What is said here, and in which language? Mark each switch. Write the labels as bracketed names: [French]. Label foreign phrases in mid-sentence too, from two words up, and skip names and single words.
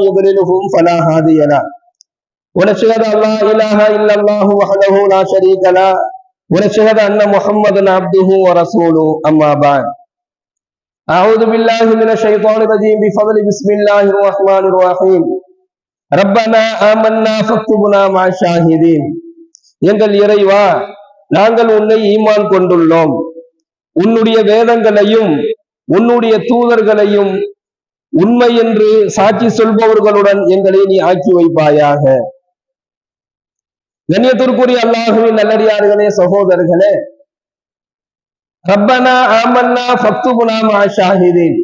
[Arabic] يضلله فلا هادي له ونشهد ان لا اله الا الله وحده لا شريك له ونشهد ان محمدا عبده ورسوله اما بعد اعوذ بالله من الشيطان الرجيم بفضل بسم الله الرحمن الرحيم ربنا آمنا فاكتبنا مع الشاهدين [Tamil] எங்கள் இறைவா, நாங்கள் உன்னை ஈமான் கொண்டுள்ளோம், உன்னுடைய வேதங்களையும் உன்னுடைய தூதர்களையும் உண்மை என்று சாட்சி சொல்பவர்களுடன் எங்களை நீ ஆக்கி வைப்பாயாக. கண்ணியத்திற்குரிய அல்லாஹுவின் நல்லடியார்களே, சகோதரர்களே, [Arabic] ربنا آمنا فاكتبنا مع الشاهدين.